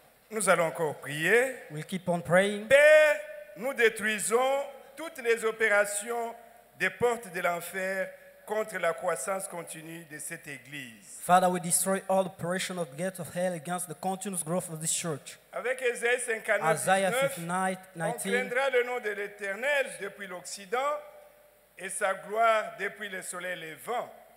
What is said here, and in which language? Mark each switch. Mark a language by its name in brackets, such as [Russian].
[French] Nous allons encore prier. [English] We'll keep on praying. [French] Père, nous détruisons toutes les opérations des portes de l'enfer contre la croissance continue de cette église. [English] Father, we destroy all operation of the gates of hell against the continuous growth of this church. [French] Avec Ésaïe 59, [English] Isaiah [French] 19, [English] 59, [French] on craindra le nom de l'Éternel depuis l'Occident et sa gloire depuis le soleil levant.